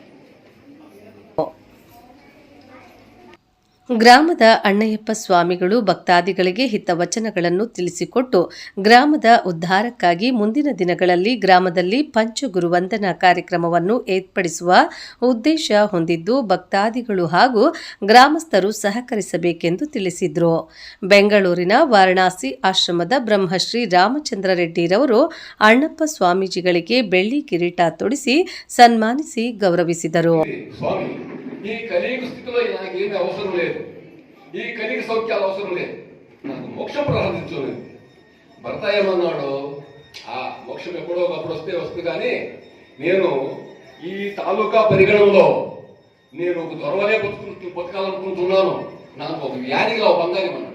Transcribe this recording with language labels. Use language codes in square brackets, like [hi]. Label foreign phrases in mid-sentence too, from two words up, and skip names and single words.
[kn] ಗ್ರಾಮದ ಅಣ್ಣಯ್ಯಪ್ಪ ಸ್ವಾಮಿಗಳು ಭಕ್ತಾದಿಗಳಿಗೆ ಹಿತವಚನಗಳನ್ನು ತಿಳಿಸಿಕೊಟ್ಟು ಗ್ರಾಮದ ಉದ್ಧಾರಕ್ಕಾಗಿ ಮುಂದಿನ ದಿನಗಳಲ್ಲಿ ಗ್ರಾಮದಲ್ಲಿ ಪಂಚಗುರು ವಂದನಾ ಕಾರ್ಯಕ್ರಮವನ್ನು ಏರ್ಪಡಿಸುವ ಉದ್ದೇಶ ಹೊಂದಿದ್ದು, ಭಕ್ತಾದಿಗಳು ಹಾಗೂ ಗ್ರಾಮಸ್ಥರು ಸಹಕರಿಸಬೇಕೆಂದು ತಿಳಿಸಿದರು. ಬೆಂಗಳೂರಿನ ವಾರಣಾಸಿ ಆಶ್ರಮದ ಬ್ರಹ್ಮಶ್ರೀ ರಾಮಚಂದ್ರ ರೆಡ್ಡಿರವರು ಅಣ್ಣಪ್ಪ ಸ್ವಾಮೀಜಿಗಳಿಗೆ ಬೆಳ್ಳಿ ಕಿರೀಟ ತೊಡಿಸಿ ಸನ್ಮಾನಿಸಿ ಗೌರವಿಸಿದರು. [te] ఈ కలియుగ స్థితిలో నాకేమీ అవసరం లేదు, ఈ కలియుగ సౌఖ్యాలు అవసరం లేదు, నాకు మోక్షం ప్రారంభించలేదు. భర్త ఏమన్నాడు, ఆ మోక్షం ఎప్పుడో ఒకప్పుడు వస్తుంది, కానీ నేను ఈ తాలూకా పరిగణంలో నేను ఒక దొరవలే బతకాలనుకుంటున్నాను, నాకు ఒక వ్యాధిగా ఒక బంగారం అన్నాడు.